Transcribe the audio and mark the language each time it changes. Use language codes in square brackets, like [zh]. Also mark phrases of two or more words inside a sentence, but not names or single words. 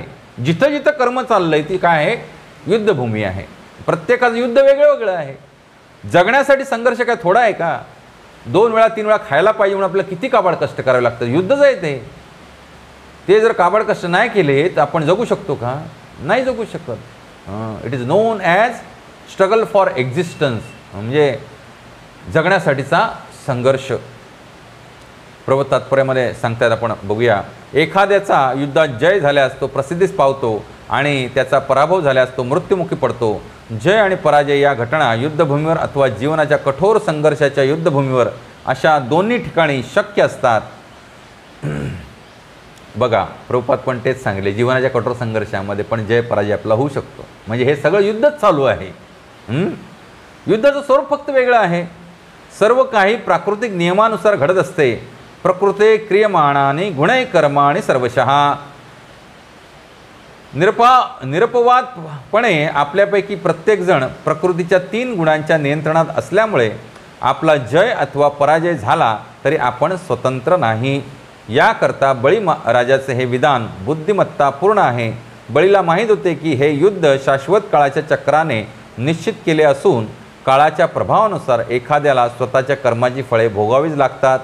[mr] जिथं जिथं कर्म चाललंय ती काय आहे, युद्धभूमी आहे. प्रत्येकाचं युद्ध वेगळं वेगळं आहे. जगण्यासाठी संघर्ष काय थोडा आहे का? 2 वेळा 3 वेळा खायला पाहिजे म्हणून आपल्याला किती काबाड कष्ट करावे लागतात. युद्धच आहे ते जर काबाड कष्ट नाही केले तर आपण जगू शकतो का? नाही जगू शकत. [en] It is known as struggle for existence, [mr] म्हणजे जगण्यासाठीचा संघर्ष. प्रभू तात्पर्यामध्ये सांगतात, आपण बघूया. एखाद्याचा युद्धात जय झाल्यास तो प्रसिद्धीस पावतो आणि त्याचा पराभव झाल्यास तो मृत्युमुखी पडतो. जय आणि पराजय या घटना युद्धभूमीवर अथवा जीवनाच्या कठोर संघर्षाच्या युद्धभूमीवर अशा दोन्ही ठिकाणी शक्य असतात. बघा, प्रभुपाद पण तेच सांगितले, जीवनाच्या कठोर संघर्षामध्ये पण जय पराजय आपला होऊ शकतो. म्हणजे हे सगळं युद्धच चालू आहे. युद्धाचं स्वरूप फक्त वेगळं आहे. सर्व काही प्राकृतिक नियमानुसार घडत असते. [sa] प्रकृते क्रियमाणानि गुणै कर्माणि सर्वशः. [mr] निरपवादपणे आपल्यापैकी प्रत्येकजण प्रकृतीच्या 3 गुणांच्या नियंत्रणात असल्यामुळे आपला जय अथवा पराजय झाला तरी आपण स्वतंत्र नाही. याकरता बळी राजाचे हे विधान बुद्धिमत्तापूर्ण आहे. बळीला माहीत होते की हे युद्ध शाश्वत काळाच्या चक्राने निश्चित केले असून काळाच्या प्रभावानुसार एखाद्याला स्वतःच्या कर्माची फळे भोगावीच लागतात.